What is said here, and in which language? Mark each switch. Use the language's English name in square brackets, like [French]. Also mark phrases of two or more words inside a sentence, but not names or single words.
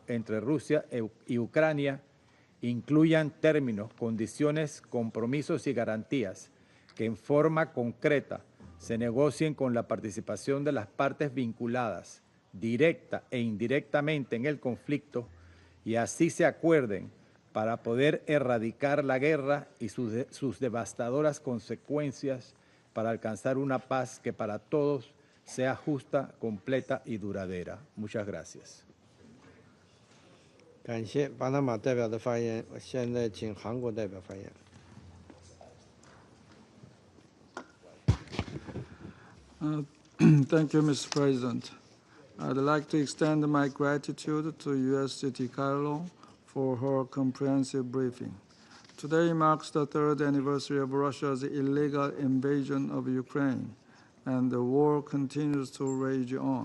[Spanish] entre Rusia y Ucrania incluyan términos, condiciones, compromisos y garantías que en forma concreta se negocien con la participación de las partes vinculadas, directa e indirectamente en el conflicto, y así se acuerden para poder erradicar la guerra y sus devastadoras consecuencias para alcanzar una paz que para todos sea justa, completa y duradera. Muchas gracias. [Chinese] 感谢巴拿马代表的发言，我现在请韩国代表发言。 [English] Thank you, Mr. President. I'd like to extend my gratitude to U.S. City Carlo for her comprehensive briefing. Today marks the third anniversary of Russia's illegal invasion of Ukraine, and the war continues to rage on.